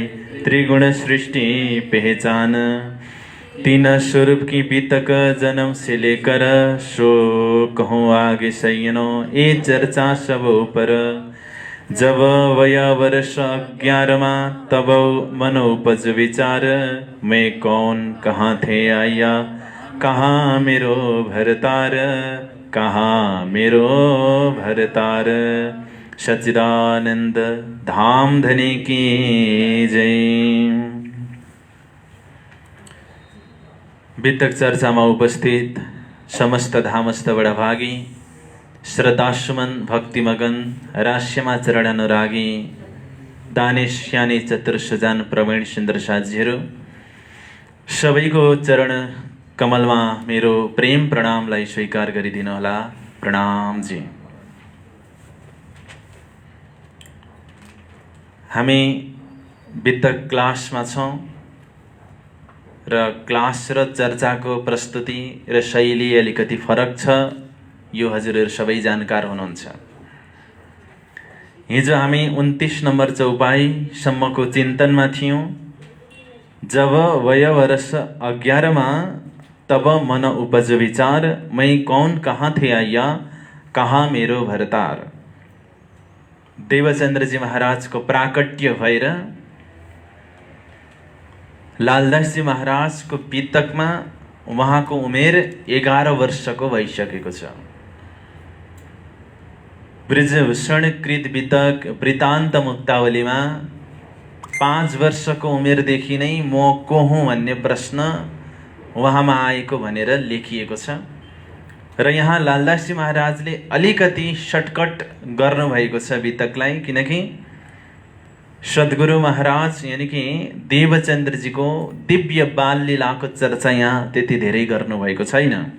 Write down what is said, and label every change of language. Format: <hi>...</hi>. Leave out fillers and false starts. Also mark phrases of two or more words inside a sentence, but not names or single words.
<hi>त्रिगुण सृष्टि पहचान, तीन स्वरूप की बीतक जन्म से लेकर सो कहूँ आगे सैनो ए चर्चा सब ऊपर, जब वय वर्ष 11 तब मन उपज विचार, मैं कौन कहाँ थे आया कहाँ मेरो भरतार, कहाँ मेरो भरतार। सच्चिदानंद धाम धनी की जय।</hi> <ne>वितक चर्चामा उपस्थित समस्त धामस्थ बडाभागी श्रद्धासुमन भक्तिमगन रास्यमा चरण अनुरागी दानेश श्यानी चतुर्सजान प्रवीण सुन्दर साथीहरू सबैको चरण कमलमा मेरो प्रेम प्रणामलाई स्वीकार गरिदिनु होला। प्रणाम जी। हामी वितक क्लासमा छौँ र क्लास र चर्चाको प्रस्तुति र शैली अलिकति फरक छ, यो हजुरहरू सबै जानकार हुनुहुन्छ। हिजो हामी 29 नम्बर चौपाईसम्मको चिन्तनमा थियौँ।</ne> <hi>जब वय वर्ष 11 तब मन उपज विचार, मैं कौन कहाँ थे आया कहाँ मेरो भरतार।</hi> <ne>देवचन्द्रजी महाराजको प्राकट्य भएर लालदासजी महाराजको पितकमा उहाँको उमेर 11 वर्षको भइसकेको छ। ब्रजभूषण कृत वितक वृत्तान्त मुक्तावलीमा 5 वर्षको उमेरदेखि नै म को हुँ भन्ने प्रश्न उहाँमा आएको भनेर लेखिएको छ र यहाँ लालदासजी महाराजले अलिकति सर्टकट गर्नुभएको छ वितकलाई, किनकि सद्गुरु महाराज</ne> <hi>यानी कि</hi> <ne>देवचन्द्रजीको दिव्य बाल लीलाको चर्चा यहाँ त्यति धेरै गर्नुभएको छैन</ne>